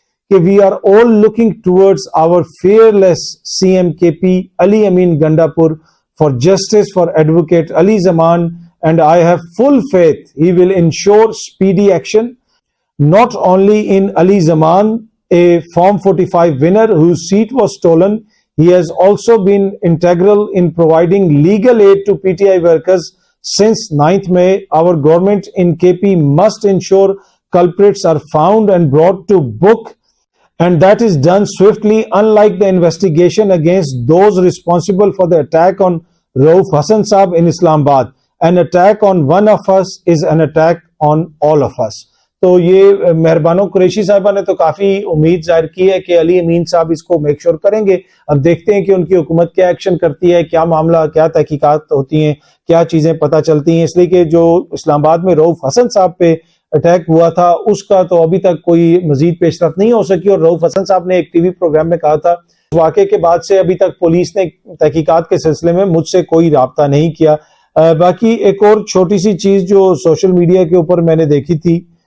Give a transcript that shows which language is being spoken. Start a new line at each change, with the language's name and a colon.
English: کہ we are all looking towards our fearless C M K P Ali Amin Gandapur for justice for advocate Ali Zaman and I have full faith he will ensure speedy action not only in Ali Zaman, a Form 45 winner whose seat was stolen. He has also been integral in providing legal aid to PTI workers since 9th May. Our government in KP must ensure culprits are found and brought to book, and that is done swiftly, unlike the investigation against those responsible for the attack on Rauf Hassan Saab in Islamabad. An attack on one of us is an attack on all of us.
Urdu: تو یہ مہربانو قریشی صاحبہ نے تو کافی امید ظاہر کی ہے کہ علی امین صاحب اس کو میک شور کریں گے۔ اب دیکھتے ہیں کہ ان کی حکومت کیا ایکشن کرتی ہے، کیا معاملہ، کیا تحقیقات ہوتی ہیں، کیا چیزیں پتہ چلتی ہیں، اس لیے کہ جو اسلام آباد میں رؤف حسن صاحب پہ اٹیک ہوا تھا اس کا تو ابھی تک کوئی مزید پیش رفت نہیں ہو سکی، اور رؤف حسن صاحب نے ایک ٹی وی پروگرام میں کہا تھا اس واقعے کے بعد سے ابھی تک پولیس نے تحقیقات کے سلسلے میں مجھ سے کوئی رابطہ نہیں کیا۔ باقی ایک اور چھوٹی سی چیز جو سوشل میڈیا کے اوپر میں نے دیکھی تھی،